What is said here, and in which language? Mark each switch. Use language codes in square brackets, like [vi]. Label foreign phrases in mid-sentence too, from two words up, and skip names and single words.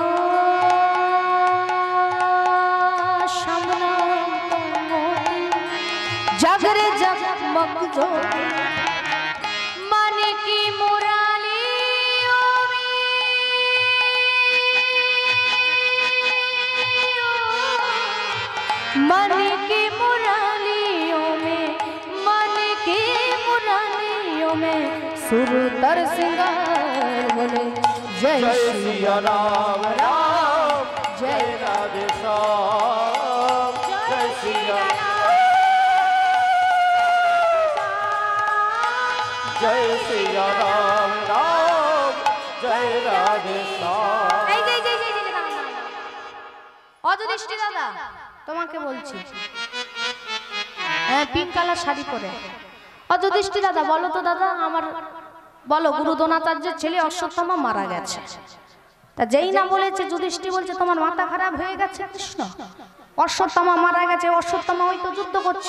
[hi] श्याम नाम का मोती जगरे जगमग ज्योति मन की मुरालियों में मन की मुरालियों में मन की मुरालियों में सुर तर सिंगार बोले जय जय श्री सिया राम राम जय राधे श्याम जय सिया जय सिया राम राम जय राधे श्याम। [bn] এই যে অযুধিষ্ঠির দাদা তোমাকে বলছি হ্যাঁ [en] pink color [bn] শাড়ি পরে অযুধিষ্ঠির দাদা বলো তো দাদা আমার বলো গুরু দ্রোণাচার্যের ছেলে অশ্বত্থামা মারা গেছে তা যেই না বলেছে যুধিষ্ঠির বলছে তোমার মাথা খারাপ হয়ে গেছে কৃষ্ণ অশ্বত্থামা মারা গেছে অশ্বত্থামা হয়তো যুদ্ধ করছে